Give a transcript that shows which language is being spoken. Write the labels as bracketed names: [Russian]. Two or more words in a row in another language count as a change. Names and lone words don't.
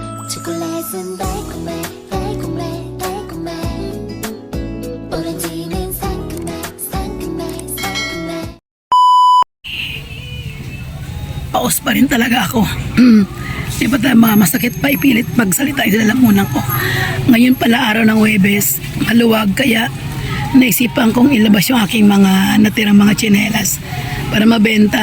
[Korean] 초콜릿은 달콤해 달콤해 달콤해 오렌지는 상큼해 상큼해 상큼해. [Filipino] Paus pa rin talaga ako. Di ba tayo masakit pa ipilit magsalita yung lalamunan ko. Ngayon pala araw ng Huwebes, maluwag, kaya naisipan kong ilabas yung aking mga natirang mga tsinelas para mabenta.